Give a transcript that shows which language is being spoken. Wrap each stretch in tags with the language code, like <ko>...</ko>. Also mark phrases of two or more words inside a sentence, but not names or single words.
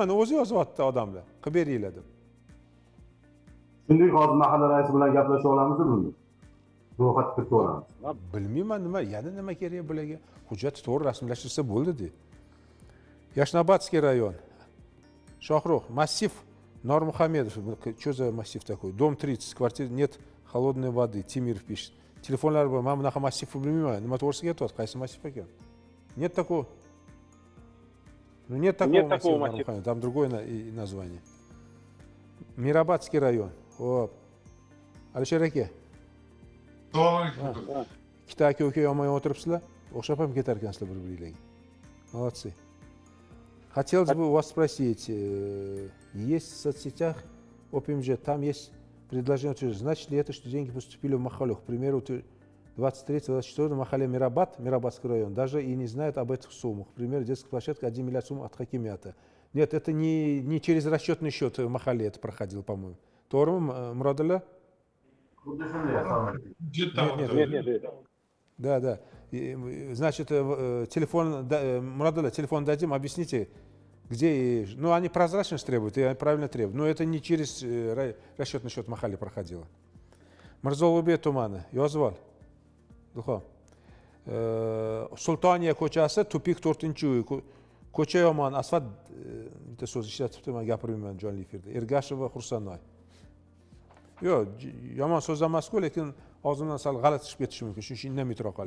<uz>Mana o'zi yozyapti odamlar. Qilib beringlar deb. Shunday hozir mahalla raisi bilan gaplasha olamizmi buni? Ro'yxat kiritib olamiz. Bilmayman yana nima kerak bularga? Hujjat to'g'ri rasmiylashtirsa bo'ldi-de. Yashnobodskiy rayon. Shohruh,</uz> <ru>massив Нурмухамедов, что за массив такой? Дом 30, квартира, нет холодной воды. Тимиров пишет.</ru> <uz>Телефонlar bor. Men bunaqa massivni bilmayman. Nima to'g'risiga aytyapti? Qaysi massiv ekan?</uz> <ru>Нет такого. Ну нет такого массива. Там другое название.</ru> <uz>Mirabadskiy rayon. Hop. Alisher aka. Ikkita aka-uka yonma-yon o'tiribsizlar. O'xshab ham ketar ekansizlar bir-biringlarga.</uz> <ru>Молодцы. Хотелось бы у вас спросить, есть в соцсетях ОПМЖ, там есть предложение, значит ли это, что деньги поступили в Махалю, к примеру, 23-24 Махале Мирабадский район, даже и не знают об этих суммах. К примеру, детская площадка 1 миллиард сумм от хакимията. Нет, это не через расчетный счет в Махале это проходило, по-моему. Торм, Муродалла? Нет. Да. Значит, телефон, Мурадалла, телефон дадим, объясните, где, ну они прозрачность требуют, и правильно требуют, но это не через расчетный счет Махали проходило.</ru> <uz>Mirzoulbek tumani, yozib ol. Duxo. Sultoniya ko'chasi, Tupik 4-uy. Ko'cha yomon, asfalt bitta so'z ishlatibdi, men gapirmayman jonli efirda. Ergashev va Xursanoy. Yo'q, yomon so'z emas-ku, lekin og'zimdan sal g'alati chiqib ketishi mumkin. Shuning uchun indamay qolay.</uz>